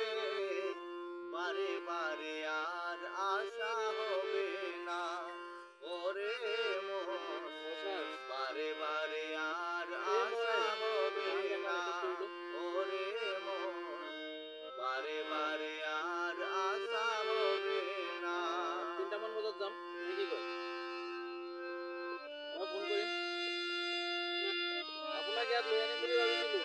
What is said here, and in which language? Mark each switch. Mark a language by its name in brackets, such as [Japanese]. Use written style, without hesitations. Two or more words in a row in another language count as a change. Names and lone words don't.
[Bangla] বারে বারে আর আশা হবে না ওরে মন, বারে বারে আর আশা হবে না ওরে মন, বারে বারে আর আশা হবে না। [Assamese] 3টামান বজাত যাম, তুমি কি কয়? মই ফোন কৰিম আপোনাক, ইয়াত লৈ আনিম বুলি ভাবিছিলো।